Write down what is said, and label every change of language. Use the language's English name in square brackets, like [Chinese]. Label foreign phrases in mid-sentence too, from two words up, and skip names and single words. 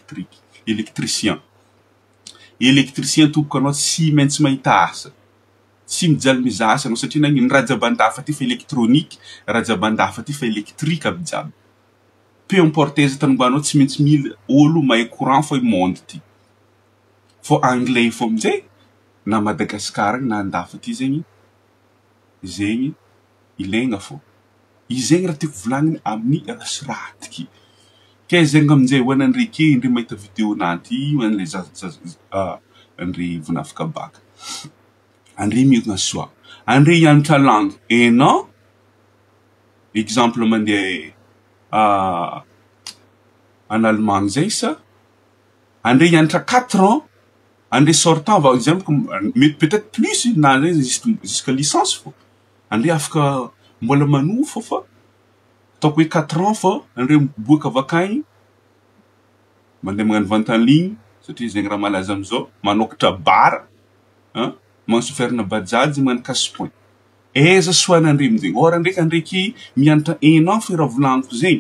[Malagasy] électricien tompoko anao tsy maintsy mahita asa tsy mijaly mizaha asa anao satria nagnino raha jiaby andafa ty fa électronique raha jiaby andafa ty fa électrique aby jiaby [French] peu importe [Malagasy] aiza tany mbanao tsy maintsy mila olo mahay courant fô monde ty fô anglais fô aminjay na Madagascar na andafa ty zegny ilaigna fô izegny raha tiako volagniny amin'ny rasiratiky. Ke zegny amin'izay hoan'andre ke indray mahita vidéo nanty hoan'le andre vonafika baka. Andre miogna soa. Andre hianatra langue. Non, exemple mandeha [French] en Allemagne [Malagasy] zay sa. [French] André hianatra 4 ans, André sortant, par exemple, mais peut-être plus, jusqu'à licence. [Malagasy] André afaka mbola manofo fa ataoko hoe 4 ans fa André miboaka avakagny mandeha magnano [French] vente en ligne [Malagasy] satria zegny raha malaza amizao, manokatra bara, magnano chauffeur-na bajaj, magnano casse-point. Aiza soan'André amizegny. Or ndraiky Andreky mianatra 1 an fa raha volagniko zegny.